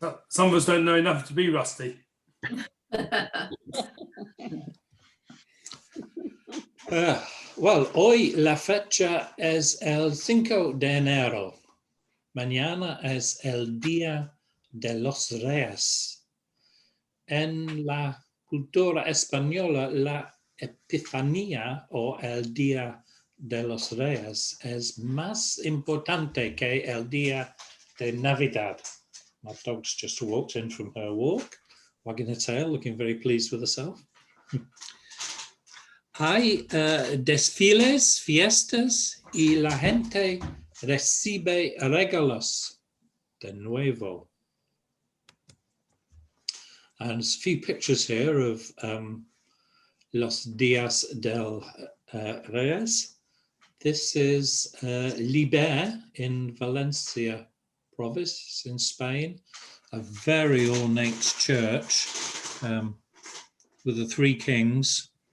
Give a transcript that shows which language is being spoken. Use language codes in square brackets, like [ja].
[en] Some of us don't know enough to be rusty. [es] Well, hoy la fecha es el 5 de enero. Mañana es el Día de los Reyes. En la cultura española, la Epifanía o el Día de los Reyes es más importante que el Día de Navidad. [en] My dog's just walked in from her walk, wagging her tail, looking very pleased with herself. [es] Hay desfiles, fiestas y la gente recibe regalos de nuevo. [en] And there's a few pictures here of Los Días del Reyes. This is Liber in Valencia province in Spain, a very ornate church with the 3 kings.